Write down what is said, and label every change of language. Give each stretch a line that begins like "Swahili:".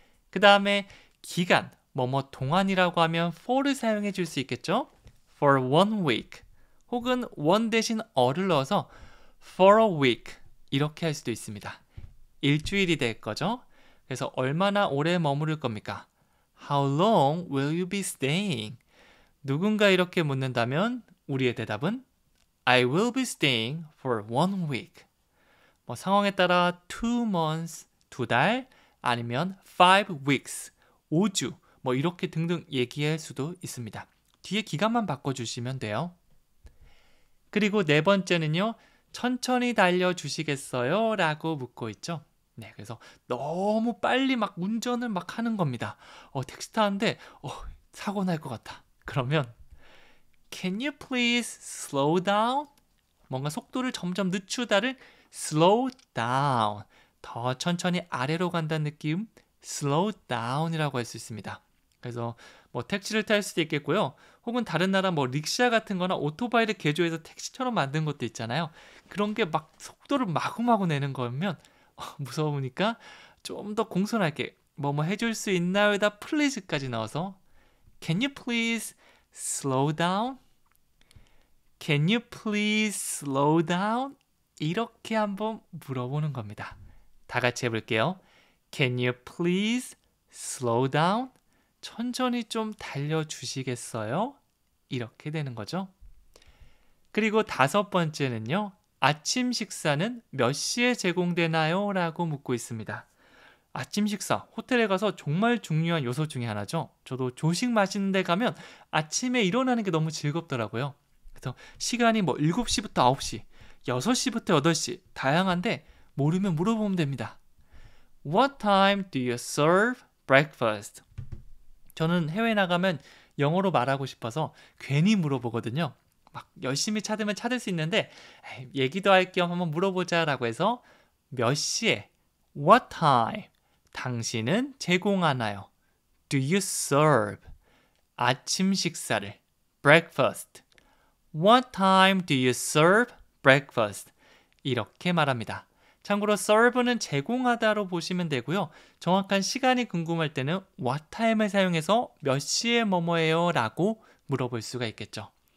Korean: 그 다음에 기간, 동안이라고 하면 for를 사용해 줄 수 있겠죠?
English: For 1 week
Korean: 혹은
English: one
Korean: 대신 어를 넣어서
English: for a week
Korean: 이렇게 할 수도 있습니다. 일주일이 될 거죠. 그래서 얼마나 오래 머무를 겁니까?
English: How long will you be staying?
Korean: 누군가 이렇게 묻는다면 우리의 대답은
English: I will be staying for 1 week.
Korean: 상황에 따라
English: 2 months,
Korean: 2달 아니면
English: 5 weeks,
Korean: 5주 이렇게 등등 얘기할 수도 있습니다. 뒤에 기간만 바꿔주시면 돼요. 그리고 네 번째는요. 천천히 달려주시겠어요? 라고 묻고 있죠. 네, 그래서 너무 빨리 운전을 하는 겁니다. 택시 타는데 사고 날 것 같아. 그러면
English: Can you please slow down?
Korean: 뭔가 속도를 점점 늦추다를
English: slow down.
Korean: 더 천천히 아래로 간다는 느낌
English: slow down
Korean: 이라고 할 수 있습니다. 그래서 택시를 탈 수도 있겠고요. 혹은 다른 나라 릭샤 같은 거나 오토바이를 개조해서 택시처럼 만든 것도 있잖아요. 그런 게 속도를 마구마구 내는 거면 무서우니까 좀 더 공손하게 해줄 수 있나요다 please까지 넣어서
English: Can you please slow down? Can you please slow down?
Korean: 이렇게 한번 물어보는 겁니다. 다 같이 해볼게요.
English: Can you please slow down?
Korean: 천천히 좀 달려주시겠어요? 이렇게 되는 거죠. 그리고 5번째는요. 아침 식사는 몇 시에 제공되나요? 라고 묻고 있습니다. 아침 식사, 호텔에 가서 정말 중요한 요소 중에 하나죠. 저도 조식 맛있는 데 가면 아침에 일어나는 게 너무 즐겁더라고요. 그래서 시간이 뭐 7시부터 9시, 6시부터 8시 다양한데 모르면 물어보면 됩니다.
English: What time do you serve breakfast?
Korean: 저는 해외 나가면 영어로 말하고 싶어서 괜히 물어보거든요. 막 열심히 찾으면 찾을 수 있는데 에이, 얘기도 할 겸 한번 물어보자라고 해서 몇 시에
English: What time?
Korean: 당신은 제공하나요?
English: Do you serve?
Korean: 아침 식사를 breakfast.
English: What time do you serve breakfast?
Korean: 이렇게 말합니다. 참고로 serve는 제공하다로 보시면 되고요. 정확한 시간이 궁금할 때는
English: what time
Korean: 을 사용해서 몇 시에 뭐뭐해요 라고 물어볼 수가 있겠죠.